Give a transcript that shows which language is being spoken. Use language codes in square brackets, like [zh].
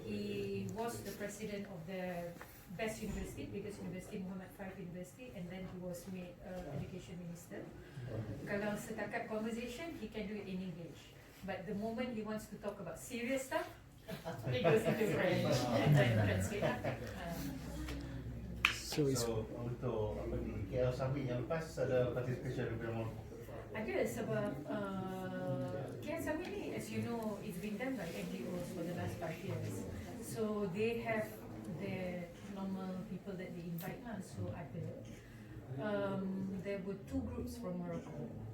[en] He was the president of the best university, biggest university, Muhammad V University, and then he was made education minister. [ms] Kalau setakat [en] conversation, he can do it in English. But the moment he wants to talk about serious stuff, he goes into French and translate. [ms] So untuk apa ni, KL Summit yang lepas ada participation daripada Morocco? Ada sebab [en] KL Summit ni, as you know, it's been done by NGOs for the last 5 years. So they have their normal people that they invite lah. So ada. There were 2 groups from Morocco.